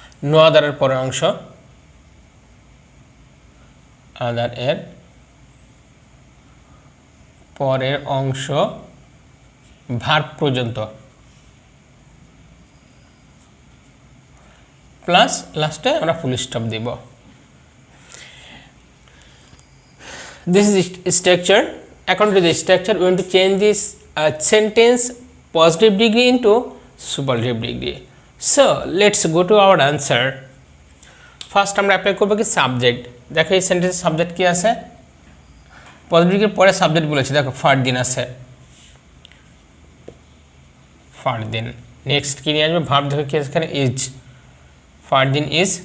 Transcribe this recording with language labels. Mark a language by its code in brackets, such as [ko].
[bn] No আদারের পরের অংশ, আদার এর পরের অংশ ভার্ব পর্যন্ত, প্লাস লাস্টে আমরা ফুল স্টপ দিব। [en] This is structure. According to the structure, we want to change this sentence positive degree into superlative degree. So let's go to our answer. First [bn] আমরা অ্যাপ্লাই করব কি সাবজেক্ট। দেখো এই সেন্টেন্সের সাবজেক্ট কি আছে, পজিটিভ ডিগ্রির পরে সাবজেক্ট বলেছি, দেখো ফারদিন আছে, ফারদিন। নেক্সট কি নিয়ে আসবে, ভার্ব, দেখো কি এখানে ইজ, ফারদিন ইজ।